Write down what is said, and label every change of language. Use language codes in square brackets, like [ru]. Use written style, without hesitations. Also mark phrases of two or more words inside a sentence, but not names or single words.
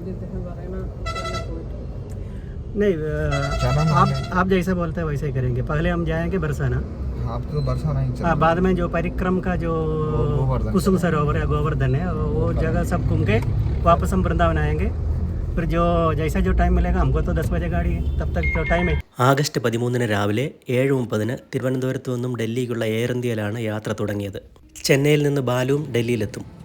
[hi] नहीं, आप जैसे बोलते हैं वैसे ही करेंगे। पहले हम जाएंगे बरसाना, आप तो बरसाना ही चलो। बाद में जो परिक्रम का जो कुसुम सरोवर है, गोवर्धन है, वो जगह सब घूम के वापस हम वृंदावन आएंगे। फिर जो जैसा जो टाइम मिलेगा, हमको तो 10 बजे गाड़ी है, तब तक जो टाइम है। [ml] ആഗസ്റ്റ് 13 രാവിലെ 7:30 തിരുവനന്തപുരത്തു നിന്നും ഡൽഹിക്കുള്ള എയർ ഇന്ത്യയിലാണ് യാത്ര തുടങ്ങിയത്. ചെന്നൈയിൽ നിന്ന് ബാലുവും ഡൽഹിയിലെത്തും.